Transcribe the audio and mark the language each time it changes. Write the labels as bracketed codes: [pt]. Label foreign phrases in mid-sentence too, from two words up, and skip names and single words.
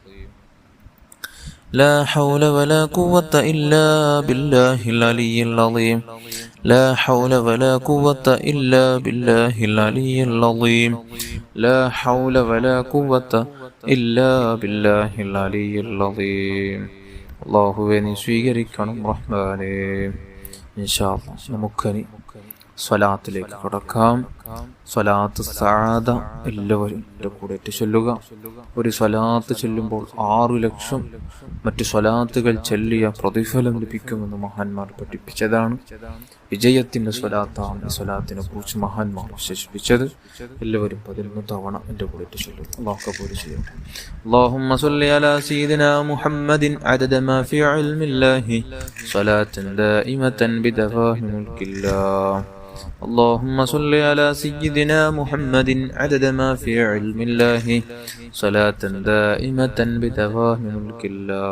[ar] لا حول ولا قوة إلا بالله العلي العظيم لا حول ولا قوة إلا بالله العلي العظيم لا حول ولا قوة إلا بالله العلي العظيم [ml] അല്ലാഹുവേ നീ സ്വീകരിക്കണം റഹ്മാനേ. [ar] إن شاء الله [ml] നമുക്കനി സ്വലാത്തിലേക്ക് കടക്കാം. സ്വലാത്ത് സഅദ എല്ലാവരും എൻ്റെ കൂടെ ചൊല്ലുക. ഒരു സ്വലാത്ത് ചൊല്ലുമ്പോൾ 6 ലക്ഷം മറ്റു സ്വലാത്തുകൾ ചൊല്ലിയ പ്രതിഫലം ലഭിക്കുമെന്ന് മഹാന്മാർ പഠിപ്പിച്ചതാണ്. വിജയത്തിന്റെ സ്വലാത്താണ് ഈ സ്വലാത്തിനെ കുറിച്ച് മഹാന്മാർ വിശേഷിപ്പിച്ചത്. എല്ലാവരും 11 തവണ എൻ്റെ കൂടെ ചൊല്ലുക. അല്ലാഹു കബൂൽ ചെയ്യട്ടെ. [ar] اللهم صل على سيدنا محمد عدد ما في علم الله صلاة دائمة بدوام ملك الله. اللهم صل على سيدنا محمد عدد ما في علم الله صلاة دائمة بدوام ملك الله.